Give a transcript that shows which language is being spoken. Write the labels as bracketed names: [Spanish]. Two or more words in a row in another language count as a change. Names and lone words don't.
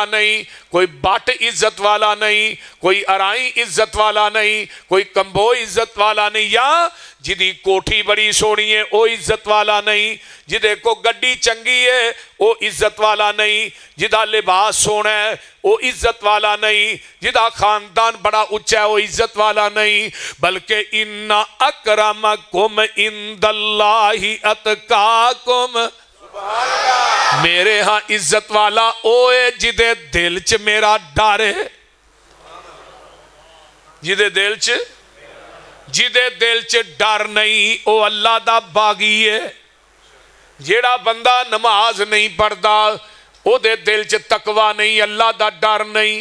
[Punjabi] نہیں، کوئی بٹ عزت والا نہیں، کوئی آرائیں عزت والا نہیں، کوئی کمبوہ عزت والا نہیں، یا جہدی کوٹھی بڑی سوہنی ہے وہ عزت والا نہیں، جہدے کو گڈی چنگی ہے وہ عزت والا نہیں، جہدا لباس سوہنا ہے وہ عزت والا نہیں، جہدا خاندان بڑا اُچا ہے وہ عزت والا نہیں، بلکہ [Arabic] إن أكرمكم عند الله أتقاكم. [Punjabi] میرے ہاں عزت والا او ہے جہدے دل چ میرا ڈر ہے، جہدے دل چ ڈر نہیں وہ اللہ دا باغی ہے. جیہڑا بندہ نماز نہیں پڑھتا اودے دل چ تقویٰ نہیں، اللہ دا ڈر نہیں.